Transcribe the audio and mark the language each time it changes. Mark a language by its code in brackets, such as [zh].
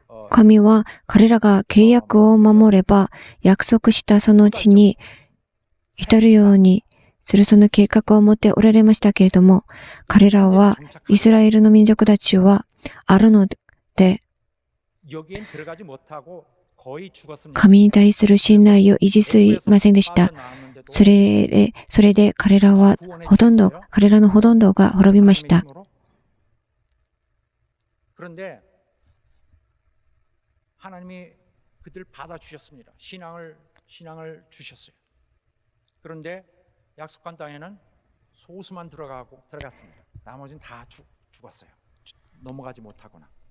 [ja] 神は彼らが契約を守れば約束したその地に至るようにするその計画を持っておられましたけれども、彼らはイスラエルの民族たちはあるので、 [ko] 여기엔 들어가지 못하고 거의 죽었습니다. [ja] 神に対する信頼を維持しませんでした。それで彼らのほとんどが滅びました。 [ko] 그런데 하나님이 그들을 받아 주셨습니다. 신앙을 주셨어요. 그런데 약속한 땅에는 소수만 들어갔습니다. 나머지는 다 죽었어요. 넘어가지 못하거나.